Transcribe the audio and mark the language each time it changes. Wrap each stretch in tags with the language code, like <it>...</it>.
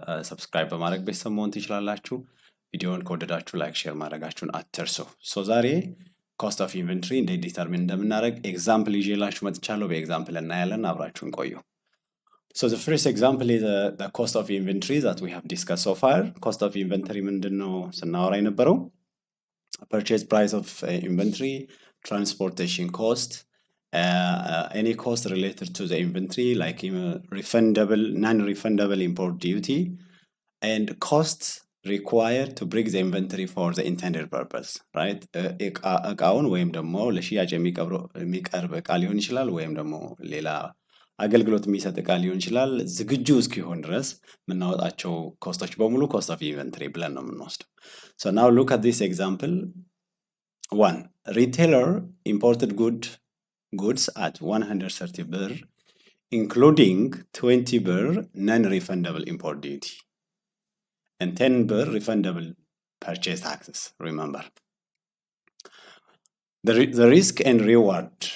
<am>ሰብስክራይብ በማድረግ ቤተሰብ መሆን ትችላላችሁ። ቪዲዮውን ከወደዳችሁ ላይክ፣ ሼር ማድረጋችሁን አትርሱ። ዛሬ ኮስት ኦፍ ኢንቨንተሪ እንዴት ዲተርሚን እንደምናደርግ ኤግዛምፕል ይዤላችሁ መጥቻለሁ። በኤግዛምፕል እናያለን። አብራችሁን ቆዩ።</am> <en>the first example is the cost of inventory that we have discussed so far. Cost of inventory</en> <am>ምንድነው ስናወራ የነበረው?</am> <en>Purchase price of inventory, transportation cost, any cost related to the inventory like refundable, non-refundable import duty, and costs required to bring the inventory for the intended purpose, right?</en> <am>እቃውን ወይም ደግሞ ለሽያጭ የሚቀርብ እቃ ሊሆን ይችላል ወይም ደግሞ ሌላ አገልግሎት የሚሰጥ እቃ ሊሆን ይችላል። ዝግጁ እስኪሆን ድረስ የምናወጣቸው ኮስቶች በሙሉ ኮስት ኦፍ ኢንቨንተሪ ብለን ነው የምንወስደው።</am> <en>So now look at this example. 1. Retailer imported goods at 130 birr, including 20 birr non-refundable import duty and 10 birr refundable purchase taxes. Remember, the risk and reward.</en>